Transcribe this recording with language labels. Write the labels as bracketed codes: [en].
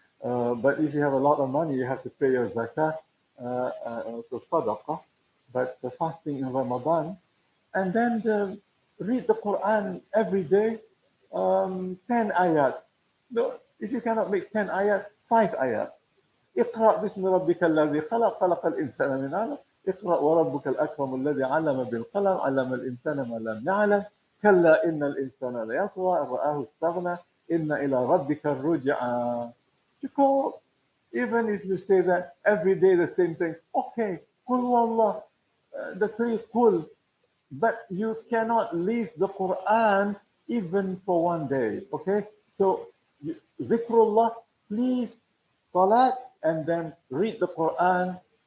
[en] But if you have a lot of money, you have to pay your zakah, also sadaqah. But the fasting in Ramadan, and then read the Quran every day, 10 ayat. No, if you cannot make 10 ayat, 5 ayat. [ar] اقرأ باسم ربك الذي خلق خلق الإنسان من علق اقرأ وربك الأكرم الذي علم بالقلم علم الإنسان ما لم يعلم كلا إن الإنسان ليطغى أن رآه استغنى إن إلى ربك الرجعى. [en] Because even if you say that every day the same thing, okay, [ar] قل والله, [en] the three قل, but you cannot leave the Quran even for one day. Okay, so zikrullah, please, salat, and then read the Quran.